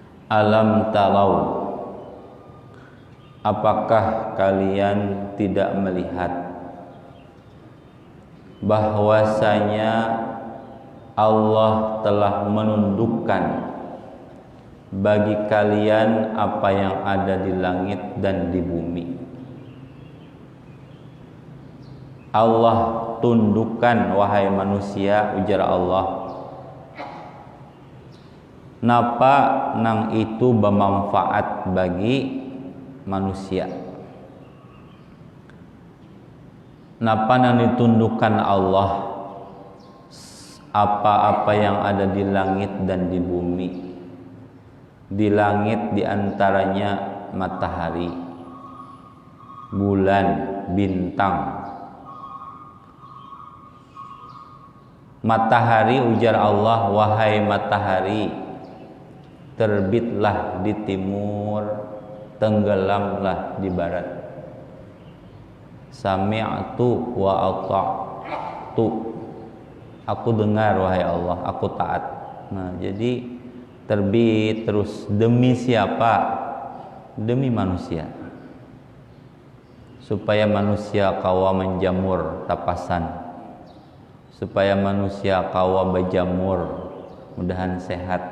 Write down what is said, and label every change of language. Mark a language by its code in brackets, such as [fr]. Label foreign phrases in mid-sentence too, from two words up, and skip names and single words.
[ar] Alam tarau, [id] apakah kalian tidak melihat bahwasanya Allah telah menundukkan bagi kalian apa yang ada di langit dan di bumi. Allah tundukkan wahai manusia, ujar Allah. [bjn] Napa nang itu bermanfaat bagi manusia? [id] Napa nang ditundukkan Allah apa-apa yang ada di langit dan di bumi. Di langit diantaranya matahari, bulan, bintang. Matahari, ujar Allah, wahai matahari, terbitlah di timur, tenggelamlah di barat. [ar] Sami'tu wa ata'tu, [id] aku dengar wahai Allah, aku taat. Nah, jadi terbit terus demi siapa? [bjn] Demi manusia, supaya manusia kawa menjamur tapasan, supaya manusia kawa berjamur, mudahan sehat.